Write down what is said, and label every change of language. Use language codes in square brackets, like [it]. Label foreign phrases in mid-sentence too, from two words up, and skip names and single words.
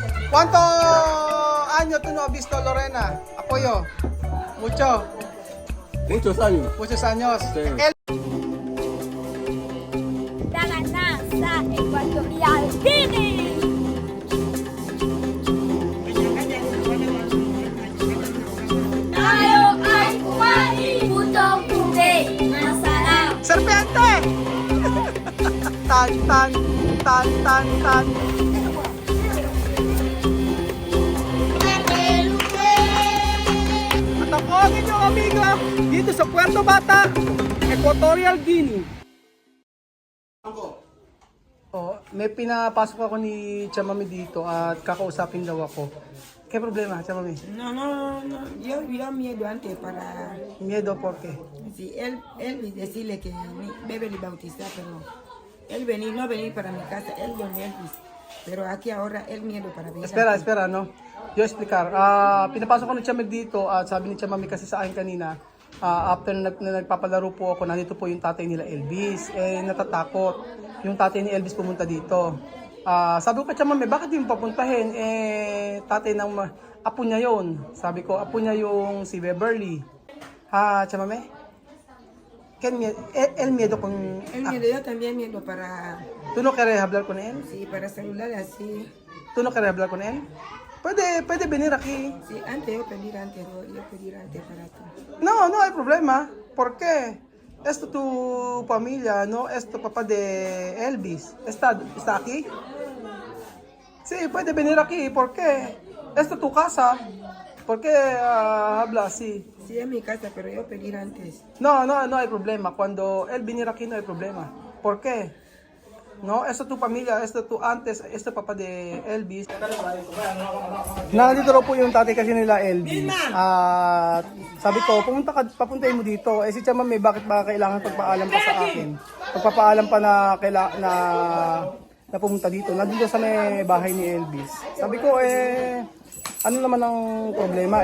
[es] ¿Cuánto años tú no has visto a Lorena? Apoyo. Mucho. Muchos años. Muchos años. Sí. La NASA Ecuatorial Guinea. [tl] Tayo ay kumain putong tubig. Masarap. [es] Serpiente! Tan, tan, tan, tan, tan. [tl] At ako ang inyong amiga dito sa Puerto Bata, Equatorial Guinea. Oh, may pinapasok ako ni Chamami dito at kakausapin daw ako. Kaya problema, Chamami? [es] No. Yo miedo antes para... Miedo, ¿por qué? Si él decirle que debe le bautizar, pero él no venir para mi casa, él donde él dice. Pero aquí ahora él miedo para venir. Espera, no? Yo explicar. [tl] Pinapasok ko ni Chamami dito at sabi ni Chamami kasi sa akin kanina, after na nagpapalaro po ako, nandito po yung tatay nila Elvis. Natatakot yung tatay ni Elvis pumunta dito. Sabi ko kay Chamami, bakit yung papuntahin? Tatay ng apo niya yon. Sabi ko, apo niya yung si Beverly. Chamami? [es] El miedo con... Él miedo, yo también miedo para... ¿Tú no quieres hablar con él? Sí, para celular así. ¿Tú no quieres hablar con él? Puede venir aquí. Sí, antes yo pedir antes para tú. No hay problema. ¿Por qué? Esto tu familia, ¿no? Esto papá de Elvis. ¿Está aquí? Sí, puede venir aquí. ¿Por qué? Esto tu casa. ¿Por qué habla así? Sí, es mi casa, pero yo pedir antes. No hay problema. Cuando él viniera aquí no hay problema. ¿Por qué? No, esto tu familia, esto tu antes, esto papá de Elvis. [tl] Nandito raw po yung tatay kasi nila Elvis. At sabi ko, papuntahin mo dito. Si Chamami, bakit ba kailangan pagpaalam pa sa akin? Pagpapaalam pa na pumunta dito. Nandito sa may bahay ni Elvis. Sabi ko, ano naman ang problema?